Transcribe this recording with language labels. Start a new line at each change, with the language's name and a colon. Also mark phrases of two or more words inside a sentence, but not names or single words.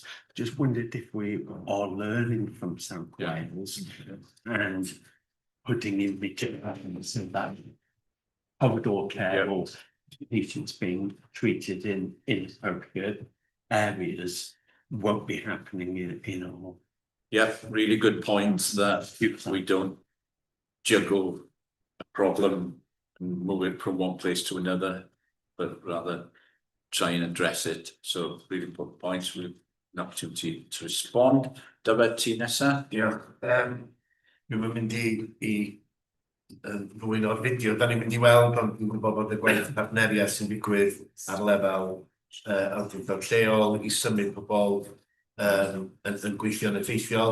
English: Just wondered if we are learning from South Wales and putting in returns in that corridor care or patients being treated in inappropriate areas won't be happening in our. Yeah, really good points that we don't juggle a problem and move it from one place to another, but rather try and address it. So really important points, with an opportunity to respond.
Welsh: Dyfed, ti nesa. Diolch. Dwi'n mynd i rhywun o'r fideo, da ni'n mynd i weld, ond dwi'n gwybod bod y gwaith partneriaeth sy'n digwydd ar lefel awdurdod lleol i symud pobl yn gweithio yn effeithiol.